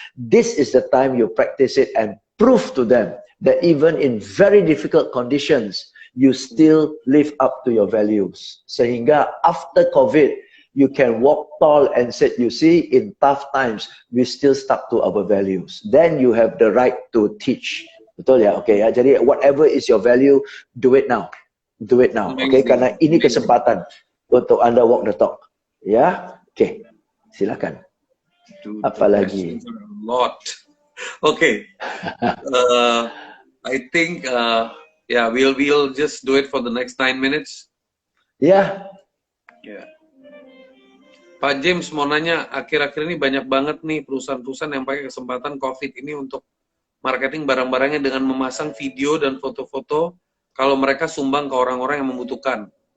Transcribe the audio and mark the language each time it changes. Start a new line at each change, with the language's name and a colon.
English: This is the time you practice it and prove to them that even in very difficult conditions, you still live up to your values. Sehingga after COVID, you can walk tall and say, you see, in tough times, we still stuck to our values. Then you have the right to teach.
Indonesian: Betul ya? Oke ya.
English: Jadi whatever is your value, do it now. Do it now.
Indonesian: Oke, karena ini kesempatan untuk Anda
English: walk the talk.
Indonesian: Ya? Oke. Silakan. Apalagi? Lot. Oke.
English: I think we'll just do it for the next 9 minutes.
Indonesian: Ya. Ya. Pak James mau nanya, akhir-akhir ini banyak banget nih perusahaan-perusahaan yang pakai kesempatan COVID ini untuk marketing barang-barangnya dengan memasang video dan foto-foto kalau mereka sumbang ke orang-orang yang membutuhkan.